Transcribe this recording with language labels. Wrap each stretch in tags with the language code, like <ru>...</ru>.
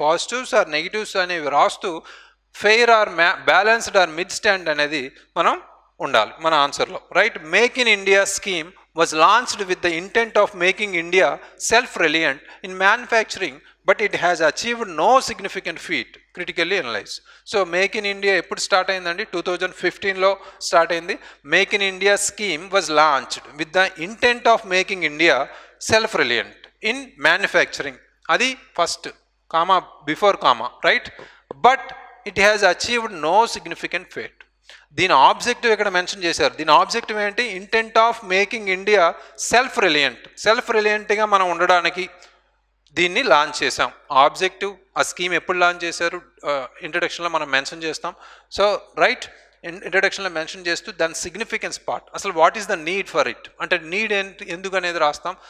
<te>Positives are negatives అనేవి రాస్తూ fair are balanced are mid stand అనేది మనం ఉండాలి మన ఆన్సర్లో. Right.</te> <en>Make in India scheme was launched with the intent of making India self-reliant in manufacturing, but it has achieved no significant feat. Critically analyze.</en> <te>So Make in India eppudu start ayindandi 2015 lo start ayindi.</te> <en>Make in India scheme was launched with the intent of making India self-reliant in manufacturing. Adi first comma before comma. Right. But it has achieved no significant feat.</en> <te>దీని objective ఇక్కడ mention చేశారు. దీని objective ఏంటి? Intent of making India self రిలయంట్గా మనం ఉండడానికి దీన్ని launch చేసాం. Objective, ఆ స్కీమ్ ఎప్పుడు లాంచ్ చేశారు ఇంట్రడక్షన్లో మనం మెన్షన్ చేస్తాం. సో రైట్, ఇంట్రడక్షన్లో మెన్షన్ చేస్తూ దాని సిగ్నిఫికెన్స్ పార్ట్, అసలు</te> <en>what is the need for it,</en> <te>అంటే నీడ్ ఎందుకు అనేది రాస్తాం.</te>